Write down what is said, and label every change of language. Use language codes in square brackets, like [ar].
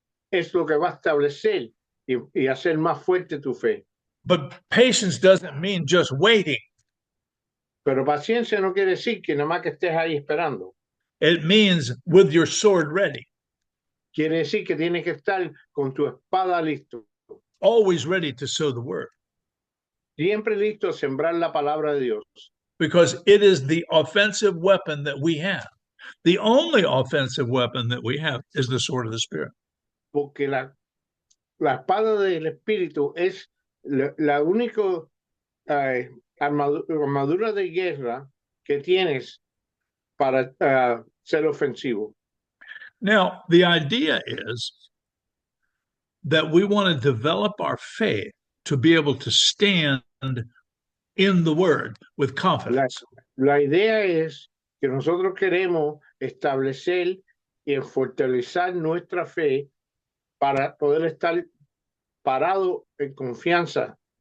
[es] es lo que va a establecer y hacer más fuerte tu fe. [en] But patience doesn't mean just waiting. [es] Pero paciencia no quiere decir que nada más que estés ahí esperando. [en] It means with your sword ready, [es] Quiere decir que tienes que estar con tu espada listo. [en] always ready to sow the word, [es] Siempre listo a sembrar la palabra de Dios. [en] because it is the offensive weapon that we have. The only offensive weapon that we have is the sword of the Spirit. [es] Porque la espada del Espíritu es la única armadura de guerra que tienes para ser ofensivo. [en] Now, the idea is that we want to develop our faith to be able to stand in the word with confidence. [es] La idea es que nosotros queremos establecer y fortalecer nuestra fe para poder estar parado en confianza.